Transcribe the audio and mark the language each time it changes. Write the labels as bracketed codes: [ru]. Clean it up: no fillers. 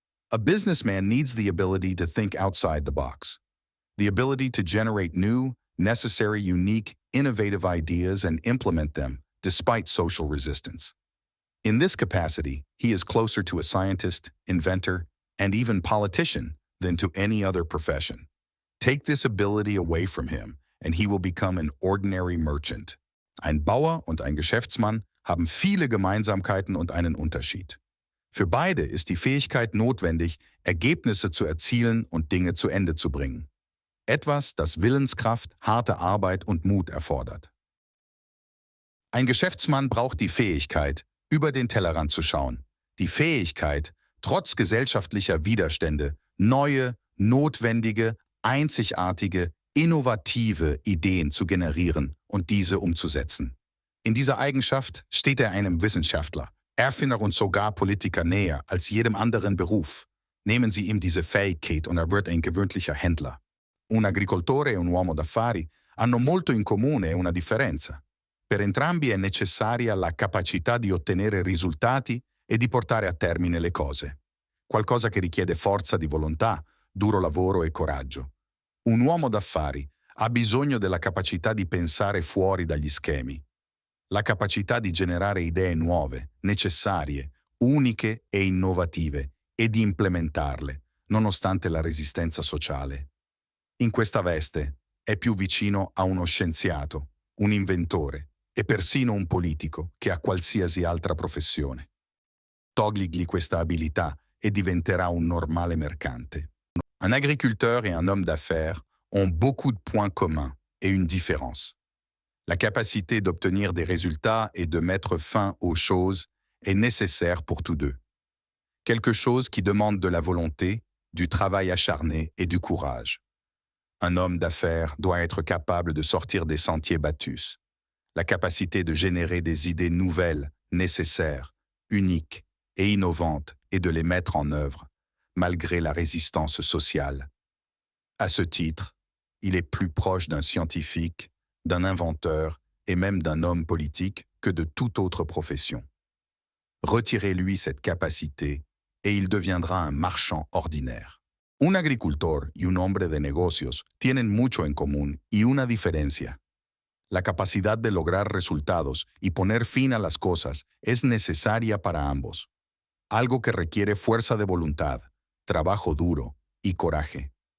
[en] A businessman needs the ability to think outside the box, the ability to generate new, necessary, unique, innovative ideas and implement them despite social resistance. In this capacity, he is closer to a scientist, inventor, and even politician than to any other profession. Take this ability away from him, and he will become an ordinary merchant. [de] Ein Bauer und ein Geschäftsmann haben viele Gemeinsamkeiten und einen Unterschied. Für beide ist die Fähigkeit notwendig, Ergebnisse zu erzielen und Dinge zu Ende zu bringen. Etwas, das Willenskraft, harte Arbeit und Mut erfordert. Ein Geschäftsmann braucht die Fähigkeit, über den Tellerrand zu schauen. Die Fähigkeit, trotz gesellschaftlicher Widerstände, neue, notwendige, einzigartige, innovative Ideen zu generieren und diese umzusetzen. In dieser Eigenschaft steht er einem Wissenschaftler, Erfinder und sogar Politiker näher als jedem anderen Beruf. Nehmen Sie ihm diese Fähigkeit und er wird ein gewöhnlicher Händler. [it] Un agricoltore e un uomo d'affari hanno molto in comune e una differenza. Per entrambi è necessaria la capacità di ottenere risultati e di portare a termine le cose. Qualcosa che richiede forza di volontà, duro lavoro e coraggio. Un uomo d'affari ha bisogno della capacità di pensare fuori dagli schemi, la capacità di generare idee nuove, necessarie, uniche e innovative e di implementarle, nonostante la resistenza sociale. In questa veste è più vicino a uno scienziato, un inventore e persino un politico che a qualsiasi altra professione. Togligli questa abilità e diventerà un normale mercante. [fr] Un agriculteur et un homme d'affaires ont beaucoup de points communs et une différence. La capacité d'obtenir des résultats et de mettre fin aux choses est nécessaire pour tous deux. Quelque chose qui demande de la volonté, du travail acharné et du courage. Un homme d'affaires doit être capable de sortir des sentiers battus. La capacité de générer des idées nouvelles, nécessaires, uniques et innovantes et de les mettre en œuvre, malgré la résistance sociale. À ce titre, il est plus proche d'un scientifique, d'un inventeur et même d'un homme politique que de toute autre profession. Retirez-lui cette capacité et il deviendra un marchand ordinaire. [es] Un agricultor y un hombre de negocios tienen mucho en común y una diferencia. La capacidad de lograr resultados y poner fin a las cosas es necesaria para ambos, algo que requiere fuerza de voluntad, trabajo duro y coraje.